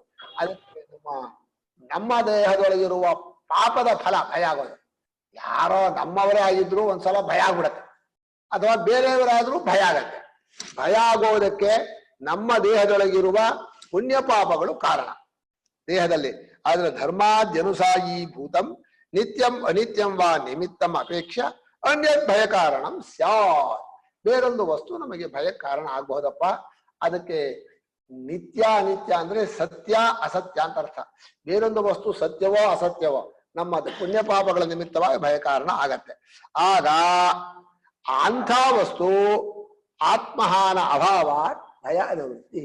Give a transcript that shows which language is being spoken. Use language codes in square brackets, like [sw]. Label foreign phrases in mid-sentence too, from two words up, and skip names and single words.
[kn] ಅದಕ್ಕೆ ನಮ್ಮ ದೇಹದೊಳಗಿರುವ ಪಾಪದ ಫಲ ಭಯ ಆಗೋದು. ಯಾರೋ ನಮ್ಮವರೇ ಆಗಿದ್ರು ಒಂದ್ಸಲ ಭಯ ಆಗ್ಬಿಡತ್ತೆ, ಅಥವಾ ಬೇರೆಯವರಾದ್ರೂ ಭಯ ಆಗತ್ತೆ. ಭಯ ಆಗೋದಕ್ಕೆ ನಮ್ಮ ದೇಹದೊಳಗಿರುವ ಪುಣ್ಯ ಪಾಪಗಳು ಕಾರಣ ದೇಹದಲ್ಲಿ. [sa] ಆದ್ರೆ ಧರ್ಮಾದ್ಯನುಸಾಯಿ ಭೂತಂ ನಿತ್ಯಂ ಅನಿತ್ಯಂ ವಾ ನಿಮಿತ್ತಂ ಅಪೇಕ್ಷ ಅನ್ಯತ್ ಭಯ ಕಾರಣಂ ಸ್ಯಾತ್. [kn] ಬೇರೊಂದು ವಸ್ತು ನಮಗೆ ಭಯ ಕಾರಣ ಆಗ್ಬಹುದಪ್ಪ. ಅದಕ್ಕೆ ನಿತ್ಯ ಅನಿತ್ಯ ಅಂದ್ರೆ ಸತ್ಯ ಅಸತ್ಯ ಅಂತ ಅರ್ಥ. ಬೇರೊಂದು ವಸ್ತು ಸತ್ಯವೋ ಅಸತ್ಯವೋ ನಮ್ಮ ಪುಣ್ಯ ಪಾಪಗಳ ನಿಮಿತ್ತವಾಗಿ ಭಯ ಕಾರಣ ಆಗತ್ತೆ. ಆಗ ಅಂಥ ವಸ್ತು ಆತ್ಮಹಾನ ಅಭಾವ ಭಯ ನಿವೃತ್ತಿ.